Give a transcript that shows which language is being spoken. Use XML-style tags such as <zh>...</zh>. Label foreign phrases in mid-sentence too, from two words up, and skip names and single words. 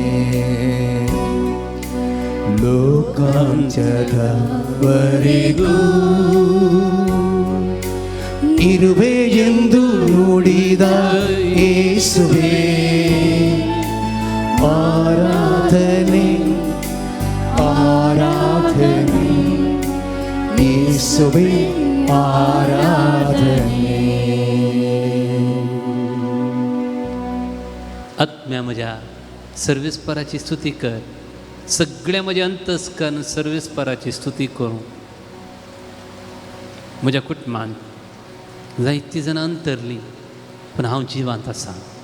<kn>ಲೋಕಾಂತ್ಯದವರೆಗೂ ಇರುವೆ ಎಂದು ನುಡಿದ ಯೇಸುವೇ, ಆರಾಧನೆ ಆರಾಧನೆ, ಯೇಸುವೇ ಆರಾಧನೆ.</kn> <kok>आत्म्या म्हज्या सर्वेस्पराची स्तुती कर. सगळ्या म्हज्या अंतस्कन सर्वेस्पराची स्तुती करूं. म्हज्या कुटुंबांत जायतीं जाणां अंतरलीं, पूण हांव जिवांत आसां.</kok>